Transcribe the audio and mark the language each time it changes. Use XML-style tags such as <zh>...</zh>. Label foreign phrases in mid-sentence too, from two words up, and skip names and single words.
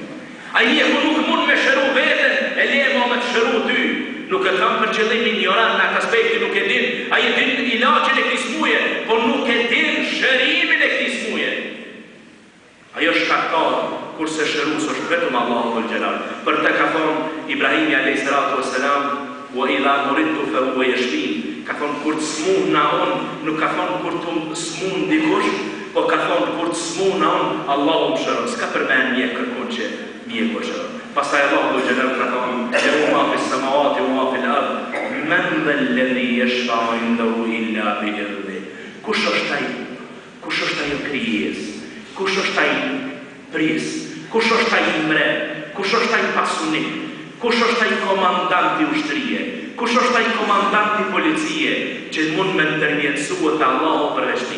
<sq>Ai mjeku nuk mund me shëru veten, e le me të shëru ty. Nuk e kam për qëllim ignorant në atë aspekti, nuk e din, ai e din ilaçin e këtij smuje, por nuk e din shërimin e këtij smuje. Ajo shkaktar, kurse shërues është vetëm Allahu</sq> <ar>ذو الجلال.</ar> <sq>Për të ka thonë Ibrahimi</sq> <ar>عليه الصلاة والسلام, وإذا مرضت فهو يشفين.</ar> <sq>Ka thonë kur të smun na on, nuk ka thonë kur të smun dikush, po ka thonë kur të smun na on, Allahu më shëron. S'ka përmend mjek kërkon që mjeku shëron.</sq> <ar>Pastaj Allahu ذو الجلال</ar> <sq>ka thonë</sq> <ar>ما في السماوات وما في الأرض من ذا الذي يشفع عنده إلا بإذنه.</ar> <sq>Kush është ai? Kush është ai krijes? Kush është ai pris? Kush është ai mre? Kush është ai pasunik? Kush është ai komandanti ushtrie? Kush është ai komandanti policie që mund me ndërmjetësua te Allahu përveç tij?</sq>